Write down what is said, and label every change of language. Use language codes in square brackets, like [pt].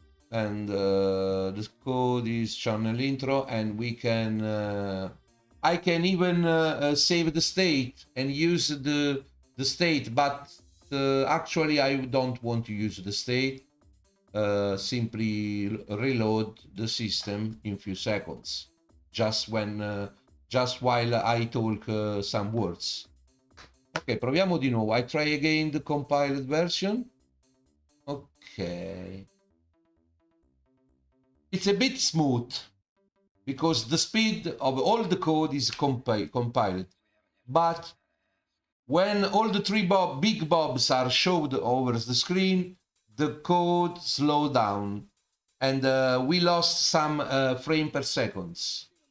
[en] And the code is channel intro, and we can I can even save the state and use the state, but actually I don't want to use the state. Simply reload the system in few seconds, just while I talk some words. Ok, [it] proviamo di nuovo. [en] I try again the compiled version. Ok. It's a bit smooth because the speed of all the code is compiled. But when all the 3 big bobs are showed over the screen, the code slowed down and we lost some frame per seconds.